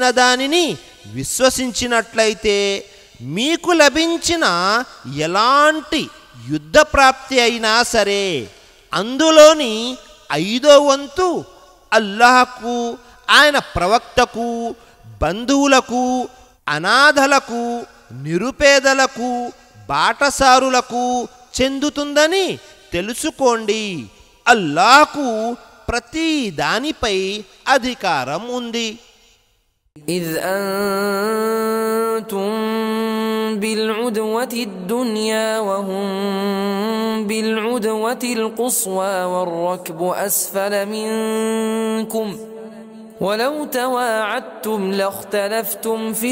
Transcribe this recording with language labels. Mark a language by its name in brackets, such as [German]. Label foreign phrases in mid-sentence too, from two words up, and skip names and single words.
[Telugu] దానిని విశ్వసించినట్లయితే మీకు లభించిన ఎలాంటి యుద్ధ ప్రాప్తి అయినా సరే అందులోని 5వ వంతు అల్లాహకు, ఆయన ప్రవక్తకు, బంధువులకు, అనాథలకు, నిరుపేదలకు, బాటసారులకు చెందుతుందని తెలుసుకోండి. అల్లాహకు ప్రతి దానిపై అధికారం ఉంది. [Arabic] إذ أنتم بالعدوة الدنيا وهم بالعدوة القصوى والركب أسفل منكم ولو تواعدتم لاختلفتم في